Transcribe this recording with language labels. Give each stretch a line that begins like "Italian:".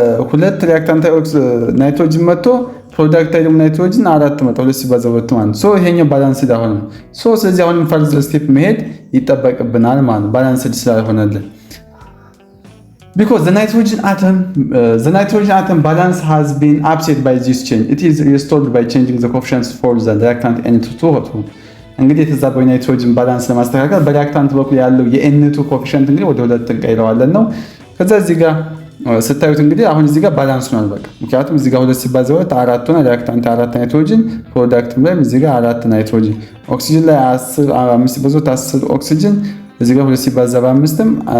Amharic: ሁለት ሪአክታንት ናይትሮጅን መጥቶ ፕሮዳክት ደግሞ ናይትሮጅን 4 መጣ 2 ሲባዛ 2 ማለት ነው። ይሄኛው ባላንስድ አሁን ነው። ስለዚህ አሁንም ፈርዘር ስቴፕ መሄድ ይጠበቅብናል ማለት ነው ባላንስድ ስላልሆነልን።
English: Because the nitrogen atom balance has been upset by this change. It is restored by changing the coefficients for the reactant N2O2.
Amharic: እንግዲህ የተዛባው ናይትሮጅን ባላንስ ለማስተካከል በሪአክታንት በኩል ያለው የN2 ኮኤፊሺየንት እንግዲህ ወደ 2 እንቀይረዋለን ነው። ከዛ እዚህ ጋር ስታዩት እንግዲህ አሁን እዚህ ጋር ባላንስ ነው በቃ። ምክንያቱም እዚህ ጋር 2 ሲባዛ 2 4 ሆነ። ሪአክታንት 4 ናይትሮጅን፣ ፕሮዳክትም ላይ እዚህ ጋር 4 ናይትሮጅን፣ ኦክሲጅን ላይ 5 ሲባዛ 10 ኦክሲጅን፣ እዚህ ጋር 2 ሲባዛ 5ም